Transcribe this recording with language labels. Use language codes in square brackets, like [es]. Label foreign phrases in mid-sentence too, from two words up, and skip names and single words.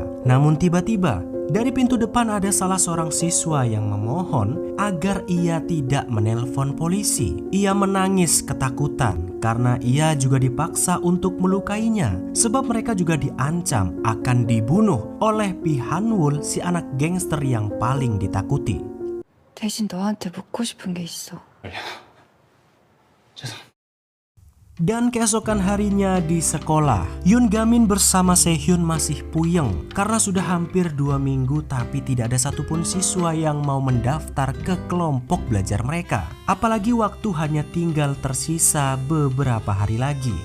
[id] Namun tiba-tiba dari pintu depan ada salah seorang siswa yang memohon agar ia tidak menelpon polisi. Ia menangis ketakutan karena ia juga dipaksa untuk melukainya sebab mereka juga diancam akan dibunuh oleh Pihanwul, si anak gangster yang paling ditakuti. [ko] 대신 너한테 묻고 싶은 게 있어. [id] Dan keesokan harinya di sekolah, Yoon Gamin bersama Sehyun masih puyeng karena sudah hampir 2 minggu tapi tidak ada satupun siswa yang mau mendaftar ke kelompok belajar mereka. Apalagi waktu hanya tinggal tersisa beberapa hari lagi.